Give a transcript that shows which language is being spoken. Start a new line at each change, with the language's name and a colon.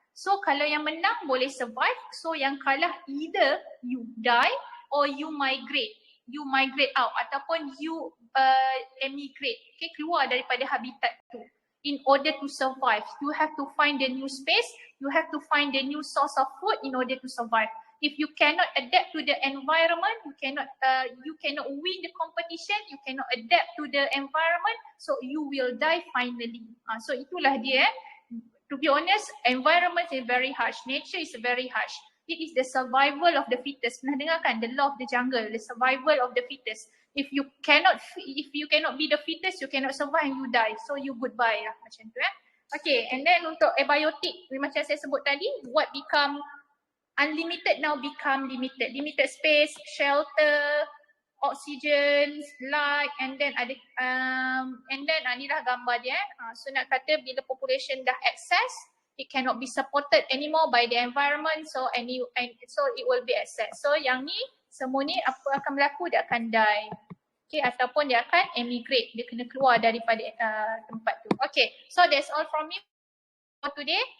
English: So
Malay: kalau yang menang boleh
English: survive, so yang kalah either you die or you migrate out ataupun you emigrate, okay,
Malay: keluar daripada habitat tu.
English: In order to survive, you have to find a new space, you have to find a new source of food in order to survive. If you cannot adapt to the environment, you cannot win the competition, you cannot adapt to the environment, so you will die finally.
Malay: So itulah dia.
English: To be honest, environment is very harsh, nature is very harsh. It is the survival of the fittest.
Malay: Pernah dengar kan
English: the law of the jungle, the survival of the fittest. If you cannot be the fittest, you cannot survive and you die. So you goodbye lah macam tu . Okay, and then untuk abiotic,
Malay: macam saya sebut tadi,
English: what become unlimited now become limited. Limited space, shelter, oxygen, light, and then
Malay: ada inilah gambar dia . So nak kata bila
English: population dah excess, it cannot be supported anymore by the environment, so so it will be excess.
Malay: So yang ni semua ni apa akan berlaku, dia akan die. Okay, ataupun dia akan emigrate, dia kena keluar daripada tempat tu.
English: Okay, so that's all from me for today.